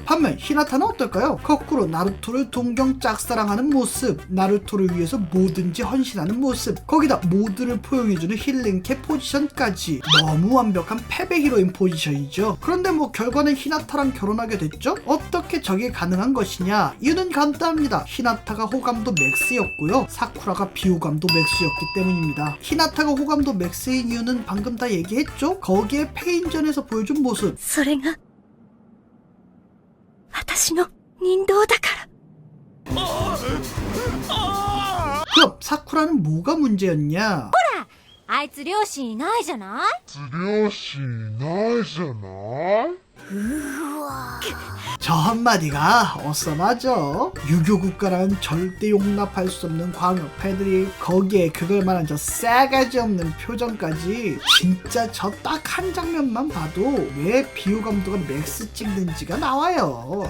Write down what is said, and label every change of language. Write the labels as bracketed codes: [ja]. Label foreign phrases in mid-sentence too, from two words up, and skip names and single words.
[ko] 반면 히나타는 어떨까요? 거꾸로 나루토를 동경 짝사랑하는 모습, 나루토를 위해서 뭐든지 헌신하는 모습, 거기다 모두를 포용해주는 힐링캡 포지션까지, 너무 완벽한 패배 히로인 포지션이죠. 그런데 뭐 결과는 히나타랑 결혼하게 됐죠? 어떻게 저게 가능한 것이냐? 이유는 간단합니다. 히나타가 호감도 맥스였고요, 사쿠라가 비호감도 맥스였기 때문입니다. 히나타가 호감도 맥스인 이유는 방금 다 얘기했죠? 거기에 페인전에서 보여준 모습, [ja] それが私の人道だから。 [ko] 그럼 사쿠라는 뭐가 문제였냐? [ja] あいつ両親いないじゃない？ [ko] 저 한마디가 어썸하죠? 유교 국가라는 절대 용납할 수 없는 광역 패들이 거기에 그걸 말한 저 싸가지 없는 표정까지, 진짜 저 딱 한 장면만 봐도 왜 비호감도가 맥스 찍는지가 나와요.